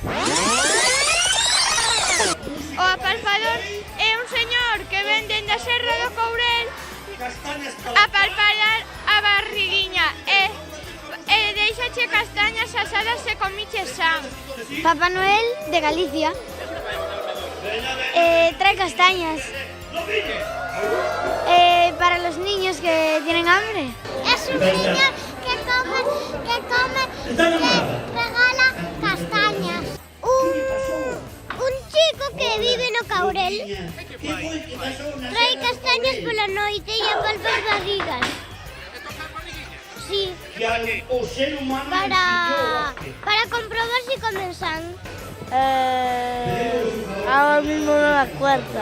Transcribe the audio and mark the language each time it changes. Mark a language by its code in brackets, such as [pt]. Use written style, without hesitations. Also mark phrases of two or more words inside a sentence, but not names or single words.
[gl] O apalpador é un señor que ven dende a Serra do Courel a palpar a barriguiña e deixache castañas asadas e comiches san. [es] Papá Noel de Galicia trae castañas para los niños que tienen hambre. Es un niño que regala castañas. [gl] Un chico que vive no Caurel trae castañas pola noite e apalpa as barrigas. [es] Sí, para comprobar si comen san. Ahora mismo no me acuerdo.